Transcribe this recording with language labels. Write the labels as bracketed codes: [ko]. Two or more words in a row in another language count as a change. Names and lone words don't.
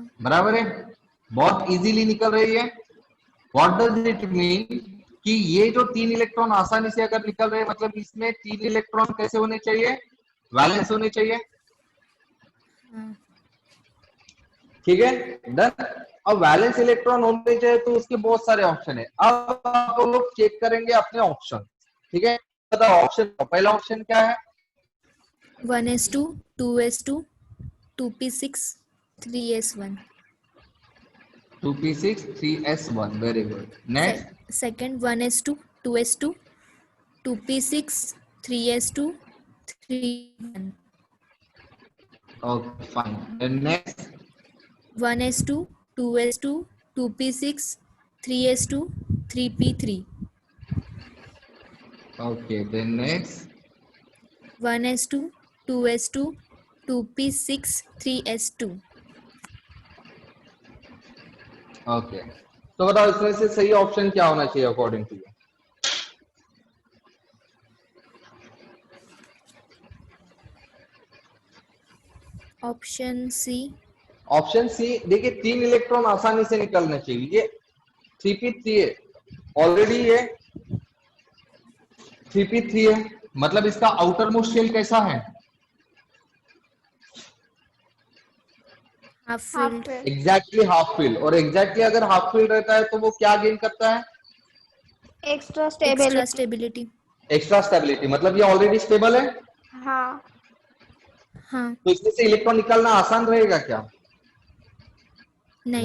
[hi] बराबर है, बहुत इजीली निकल रही है। [en] What does it mean [hi] कि ये जो 3 इलेक्ट्रॉन आसानी से अगर निकल रहे हैं, मतलब इसमें 3 इलेक्ट्रॉन कैसे होने चाहिए? वैलेंस होने चाहिए, हाँ. ठीक है, डन। अब वैलेंस इलेक्ट्रॉन होने चाहिए तो उसके बहुत सारे ऑप्शन है। अब आप लोग चेक करेंगे अपने ऑप्शन, ठीक है। बताओ ऑप्शन, पहला ऑप्शन क्या है? 1s2, 2s2, 2p6, 3s1. 2p6 3s1, [en] Very good. Next Second 1s2, 2s2, 2p6, 3s2, 3p1. Okay fine, then next 1s2, 2s2, 2p6, 3s2, 3p3. Okay, then next 1s2, 2s2, 2p6, 3s2. ओके। [hi] तो बताओ इसमें से सही ऑप्शन क्या होना चाहिए [en] according to you? Option C. Option C. [hi] देखिए 3 इलेक्ट्रॉन आसानी से निकलना चाहिए, ये 3p3 है, ऑलरेडी ये 3p3 है, मतलब इसका [en] outer most shell [hi] कैसा है? [en] Half हाफ filled. फिल। exactly half fill, [hi] और एग्जैक्टली अगर हाफ फिल रहता है तो वो क्या गेन करता है? [en] एक्स्ट्रा Extra स्टेबिलिटी। stability. extra stability, [hi] मतलब ये ऑलरेडी स्टेबल है, हाँ। हाँ. तो इसमें से इलेक्ट्रॉन निकालना आसान रहेगा क्या? नहीं